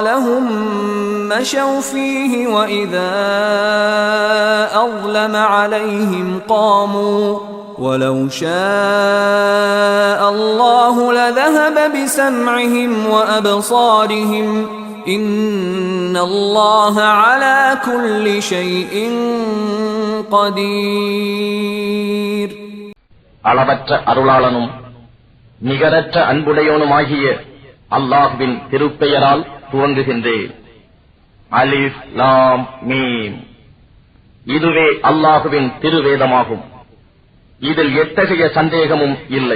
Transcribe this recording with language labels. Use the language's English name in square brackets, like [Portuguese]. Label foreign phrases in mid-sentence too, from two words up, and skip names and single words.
[Arabic] لهم مشوا فيه وإذا أظلم عليهم قاموا وَلَوْ شَاءَ اللَّهُ لَذَهَبَ بِسَمْعِهِمْ وَأَبْصَارِهِمْ إِنَّ اللَّهَ عَلَى كُلِّ شَيْءٍ قَدِيرٌ. [Tamil] அளவற்ற அருளாளனும் நிகரற்ற அன்புடையோனுமாகிய அல்லாஹ்வின் திருப்பெயரால் துவங்குகின்றேன். [Arabic] ألف لام ميم. [Tamil] இதுவே அல்லாஹ்வின் திருவேதமாகும். இதில் எத்தகைய சந்தேகமும் இல்லை.